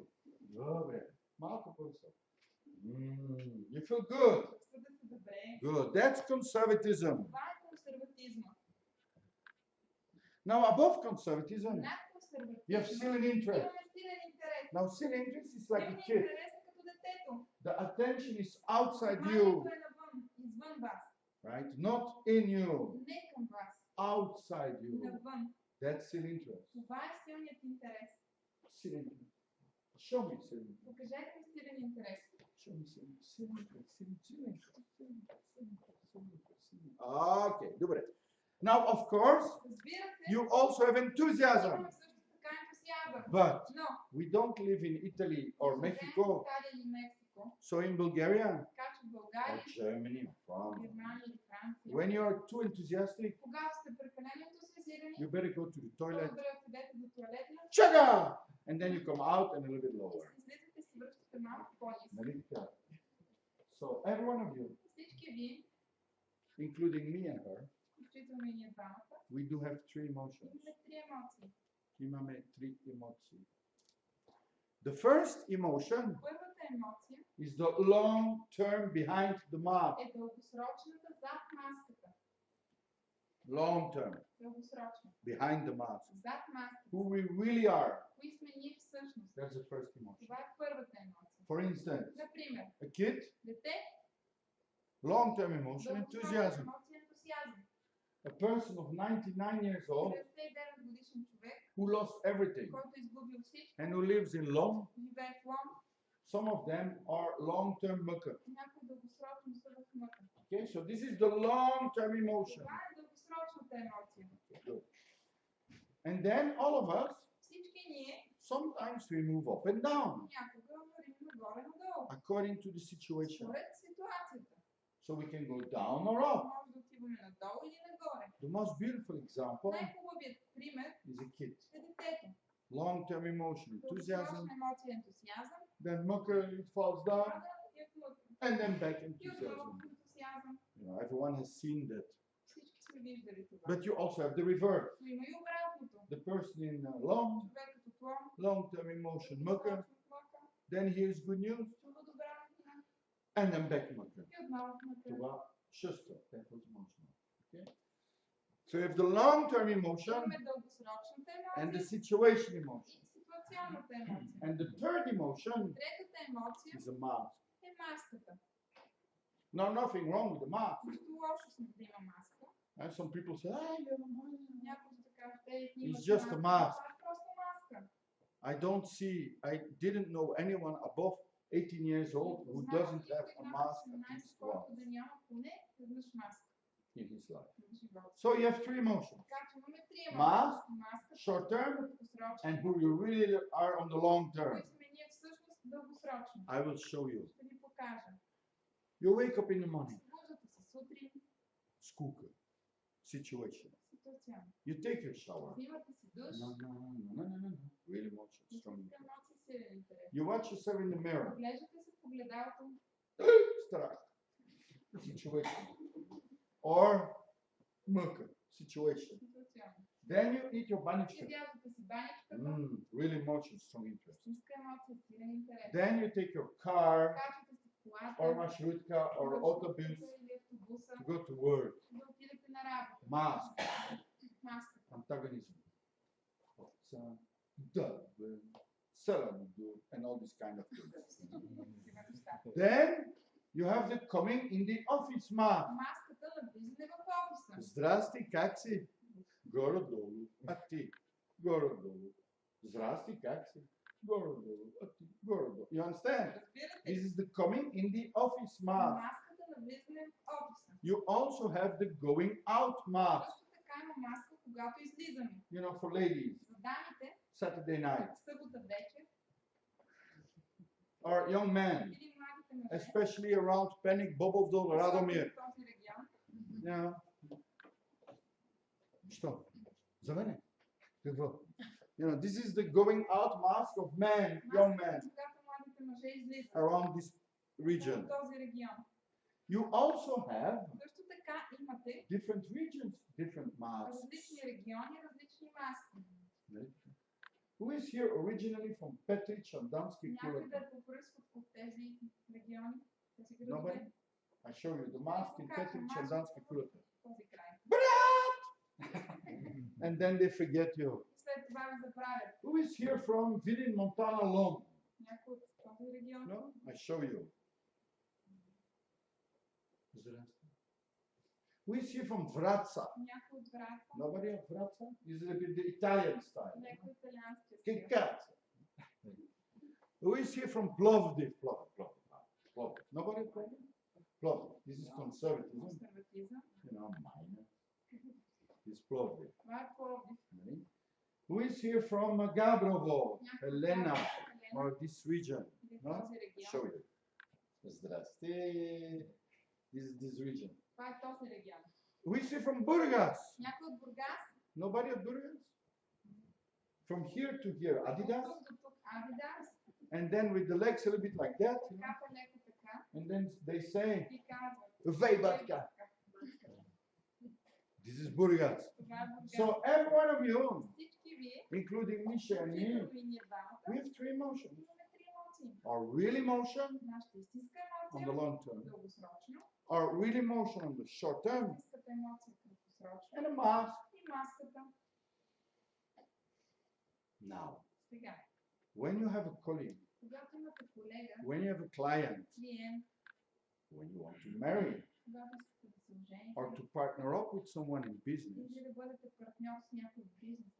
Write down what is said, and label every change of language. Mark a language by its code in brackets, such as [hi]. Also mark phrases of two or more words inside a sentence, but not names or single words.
[bg] Добре. Малко по-високо. [en] You feel good. [bg] Чувствате се добре. [en] Good. That's conservatism. [bg] Това е консерватизма. [en] Now above conservatism, [bg] Над [en] you have [bg] консерватизма [en] silent interest. [bg] имаме силен интерес. [en] Now silent interest is like a [bg] Силен [en] kid. [bg] интерес е като детето. [en] The attention is outside [bg] Вниманието [en] you, [bg] е навън, извън вас. [en] right? Not in you, [bg] Не към вас. [en] outside you. [bg] Навън. [en] That's silent interest. [bg] Това е силният интерес. [en] Silent interest. Show me silent interest. [bg] Покажете ми силен интерес. [en] Show me silent interest. Silent interest. Okay, добре. Now, of course, [bg] Разбира се, [en] you also have enthusiasm. [bg] имаме също така ентусиазъм. [en] But [bg] Но, [en] we don't live in Italy or [bg] живеем в [en] Mexico, [bg] Италия или Мексико, [en] so in Bulgaria [bg] така че в [en] or [bg] България, [en] Germany or France, [bg] Германия или Франция, [en] when you are too enthusiastic, [bg] когато сте прекалено ентусиазирани, [en] you better go to the toilet, [bg] по-добре отидете до туалетна [en] chaga, and then you come out and a little bit [bg] и [en] lower. [bg] излизате и се връщате малко по-ниско. Нали така? [en] So every one of you, [bg] Всички вие, [en] including me and her, [bg] включително и ние двамата, [en] we do have three emotions. [bg] имаме три емоции. Имаме три емоции. [en] The first emotion [bg] Първата емоция [en] is the long term behind the mask. [bg] е дългосрочната зад маската. [en] Long term [bg] Дългосрочна. [en] behind the mask. [bg] Зад маската. [en] Who we really are. [bg] Кои сме ние всъщност? [en] That's the first emotion. [bg] Това е първата емоция. [en] For instance, [bg] Например, [en] a kid, [bg] дете, [en] long term emotion, [bg] дългосрочна [en] enthusiasm. [bg] емоция, ентусиазъм. [en] A person of 99 years old [bg] 99 годишен човек, [en] who lost everything [bg] който е изгубил всичко, [en] and who lives in Lom. [bg] живее в Лом, [en] Some of them are long term mukha. [bg] някои дългосрочно са в мъка. [en] Okay, so this is the long term emotion. [bg] Това е дългосрочната емоция. [en] Good. And then all of us, [bg] Всички ние [en] sometimes we move up and down [bg] някога вървим нагоре-надолу. [en] according to the situation. [bg] Според ситуацията. [en] So we can go down or up. [bg] Може да отиваме надолу или нагоре. [en] The most beautiful example [bg] Най-хубавият пример [en] is a kid. [bg] е детето. [en] Long term emotion, enthusiasm, [bg] Дългосрочна емоция, ентусиазъм, [en] then mukha, it falls down, [bg] пада и в мъка. [en] and then back [bg] И отново [en] enthusiasm. [bg] в ентусиазъм. [en] Everyone has seen that. [bg] Всички сме виждали това. [en] But you also have the reverse. [bg] Но има и обратното. [en] The person in long, [bg] Човекът от Лом, [en] long term emotion, mukha, [bg] дългосрочно в мъка, [en] then hears good news, [bg] чува добра новина [en] and then back mukha. [bg] и отново в мъка. Това шесто, [en] that was emotional. Okay? So you have the long term emotion [bg] Имаме дългосрочната [en] and the [bg] емоция [en] situation emotion. [bg] и ситуационната емоция. [en] And the third emotion [bg] Третата емоция [en] is a mask. [bg] е маската. [en] No, nothing wrong with the mask. [bg] Нищо лошо с да има маска. [en] And some people say, ah, you have a mask. [bg] Някои ще кажат, имат [en] It's just a [bg] маска. [en] mask. [bg] Това е просто маска. [en] I didn't know anyone above 18 years old who doesn't have a mask at least once [bg] да няма поне веднъж маска [en] in his life. [bg] в живота. [en] So you have three emotions. [bg] Така че имаме три [en] Mask, [bg] емоции. Маската, [en] short term, [bg] краткосрочна, [en] and who you really are on the long term. [bg] които сме ние всъщност дългосрочни. [en] I will show you. [bg] Ще ви покажа. [en] You wake up in the morning, [bg] Събуждате се сутрин, скука, [en] situation. [bg] ситуационно. [en] You take your shower. [bg] Взимате си душ, [en] No. Really emotion, strong. [bg] истинска емоция, силен интерес. [en] You watch yourself in the mirror. [bg] Поглеждате се в огледалото, [en] Strach. Situation. Or murka. Situation. [bg] ситуационно. [en] Then you eat your banachka. [bg] Ядязвате си баничката, [en] Really emotion, strong interest. [bg] истинска емоция, силен интерес. [en] Then you take your car [bg] Качвате се в колата, [en] or marshrutka or autobus [bg] или автобуса, [en] to go to work. [bg] да отидете на работа. [en] Mask. [bg] Маската. [en] Antagonism. Double. Salamdu. And all these kind of things. Then you have the coming in the office mask. [bg] Маската на влизане в офиса. Здрасти, как си? Горе-долу. А ти? Горе-долу. Здрасти, как си? Горе-долу. А ти? Горе-долу. [en] You understand? [bg] Разбирате? [en] This is the coming in the office mask. [bg] Маската на влизане в офиса. [en] You also have the going out mask. [bg] Също така има маска, когато излизаме. [en] You know, for ladies, [bg] За дамите, [en] Saturday night. [bg] събота вечер, [en] Or young men, [bg] или младите мъже, [en] especially around Panic, Bobovdol, Radomir. [bg] в този регион, [en] Yeah. Что? [bg] За мене? Какво? [en] You know, this is the going out mask of men, young men, [bg] маската, когато младите мъже излизат [en] around this region. [bg] в този регион. [en] You also have [bg] Също така имате [en] different regions, different masks. [bg] различни региони, различни маски. [en] Who is here originally from Petrich and Danske [bg] Някой да [en] Kulak? [bg] е по происход от тези региони, тези [en] Nobody? [bg] градове, [en] I show you the mask in Petrich and Danske Kulak. [bg] този край. [en] And then they forget you. [bg] След това ви забравят. [en] Who is here from Vidin, Montana alone? [bg] Някой от този регион. [en] No? I show you. Who is here from Vratsa? [bg] Някой от Враца. [en] Nobody of Vratsa? This is a bit the Italian style. [bg] Някой италиански [it] Che [bg] стил. [it] cazzo? [en] Who is here from Plovdiv? Plovdiv. Nobody from Plovdiv. This is conservatism. [bg] Консерватизъм. [en] You know, minor. This is Plovdiv. [bg] Това е Пловдив. [en] Right? Who is here from Gabrovo? Helena, [bg] Елена. [en] or this region? [bg] Или [en] No? [bg] този [en] Show [bg] регион. [en] you. Zdraste. This is this region. [bg] Това е този регион. [en] Who is here from Burgas? [bg] Някой от Бургас. [en] Nobody at Burgas? From here to here, Adidas? [bg] От тук до тук Адидас. [en] And then with the legs a little bit like that. You know? [bg] Така леко така. [en] And then they say, [bg] И казват. [en] Vejbatka. This is Burgas. [bg] Това е Бургас. [en] So every one of you, [bg] Всички вие, [en] including Misha and me, [bg] включително и ние двамата, [en] we have three emotions. [bg] имаме три емоции. [en] Our real emotion [bg] Нашата истинска [en] on the [bg] емоция, [en] long term, [bg] дългосрочно, [en] our real emotion on the short term, [bg] истинската емоция, краткосрочно [en] and a mask. [bg] и маската. [en] Now, [bg] Сега, [en] when you have a colleague, [bg] когато имате колега, [en] when you have a client, [bg] клиент, [en] when you want to marry, [bg] когато искате да се ожените, [en] or to partner up with someone in business, [bg] или да бъдете партньор с някой в бизнеса,